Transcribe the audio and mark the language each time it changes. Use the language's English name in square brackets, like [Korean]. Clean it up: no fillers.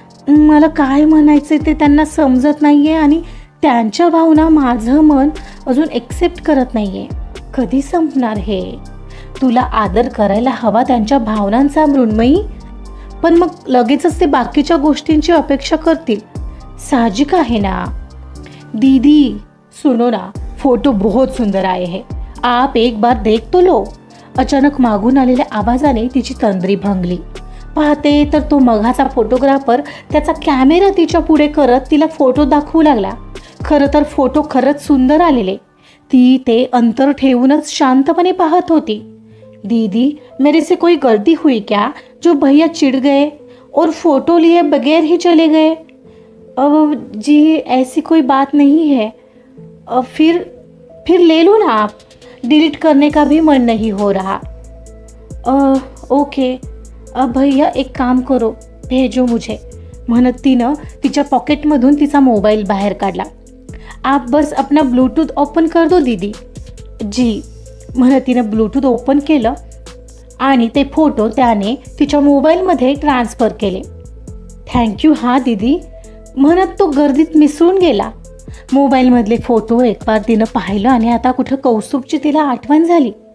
[Marathi] मला काय म्हणायचं ते त्यांना समजत नाहीये आणि त्यांच्या भावना माझं मन अजून एक्सेप्ट करत नाहीये. कधी संपणार हे? तुला आदर करायला हवा त्यांच्या भावनांचा मृण्मयी, पण मग लगेचच ते बाकीच्या गोष्टींची अपेक्षा करतील. साहजिक आहे ना. [Hindi] दीदी सुनो ना, फोटो बहुत सुंदर आए हैं, आप एक बार देख तो लो. [Marathi] अचानक मागून आलेल्या आवाजाने तिची तंद्री भंगली. पाहते तर तो मघाचा फोटोग्राफर त्याचा कॅमेरा तिच्या पुढे करत तिला फोटो दाखवू लागला. खरं तर फोटो खरंच सुंदर आलेले. ती ते अंतर ठेवूनच शांतपणे पाहत होती. [Hindi] दीदी मेरे से कोई गलती हुई क्या जो भैया चिढ़ गए और फोटो लिए बगैर ही चले गए? जी ऐसी कोई बात नहीं है. फिर ले लो ना आप. डिलीट करने का भी मन नहीं हो रहा. ओके भैया एक काम करो, भेजो मुझे [Marathi] म्हणत तिनं तिच्या पॉकेटमधून तिचा मोबाईल बाहेर काढला. [Hindi] आप बस अपना ब्लूटूथ ओपन कर दो दीदी. [Marathi] जी म्हणत तिनं ब्लूटूथ ओपन केलं आणि ते फोटो त्याने तिच्या मोबाईलमध्ये ट्रान्सफर केले. थँक्यू हां दीदी म्हणत तो गर्दीत मिसळून गेला. मोबाईलमधले फोटो [Hindi] एक बार [Marathi] तिनं पाहिलं आणि आता कुठं कौस्तुभची तिला आठवण झाली.